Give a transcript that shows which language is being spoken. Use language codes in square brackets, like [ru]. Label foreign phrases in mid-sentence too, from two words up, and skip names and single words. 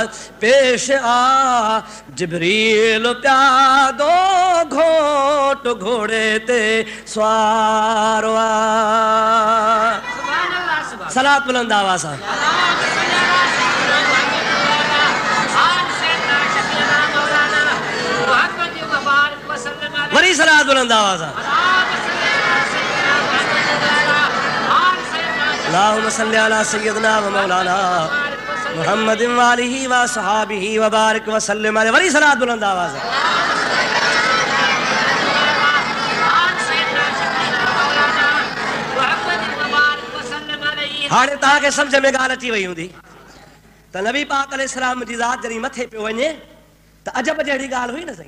[sd] पेश आ जिब्रील प्यादो घोट घोड़े ते सवारो आहे। सलात बुलंद आवाज़ सां। वरी सलात बुलंद आवाज़ सां। [ar] اللهم صل على سيدنا ومولانا محمد وآله وصحبه وبارك وسلم عليه. [sd] वरी सलात बुलंद आवाज़ सां। हाणे तव्हांखे सम्झ में ॻाल्हि अची वई हूंदी त नबी पाक अलैहिस्सलाम जी ज़ात जॾहिं मथे पियो वञे त अजब जहिड़ी ॻाल्हि हुई न साईं।